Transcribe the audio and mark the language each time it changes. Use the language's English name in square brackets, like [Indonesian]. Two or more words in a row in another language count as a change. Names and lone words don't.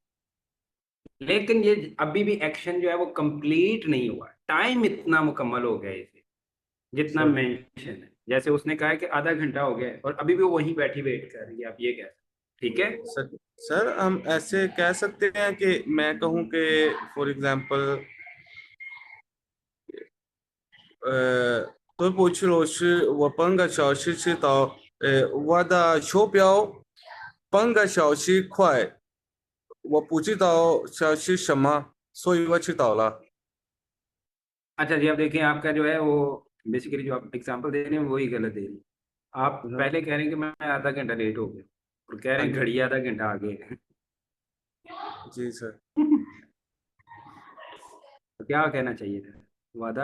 [Hindi] लेकिन ये अभी भी एक्शन जो है वो कंप्लीट नहीं हुआ, टाइम इतना मुकम्मल हो गया इसे जितना सही। मेंशन है। जैसे उसने कहा है कि आधा घंटा हो गया है और अभी भी वो वहीं बैठी वेट कर रही है, आप ये कह सकते हैं। ठीक है। सर हम ऐसे कह सकते हैं कि मैं कहूँ कि [English] for example [Chinese] 德国去老师，我半个小时知道，我的手表半个小时快，我不知道小时什么，所以我知道了。 [Hindi] अच्छा जी, अब देखिए आपका जो है वो बेसिकली जो आप एग्जांपल दे रहे हैं वही गलत दे रहे हैं। आप पहले कह रहे हैं कि मैं आधा घंटा लेट हो गया और कह रहे हैं घड़ी आधा घंटा आगे है। जी सर, तो क्या कहना चाहिए था? वादा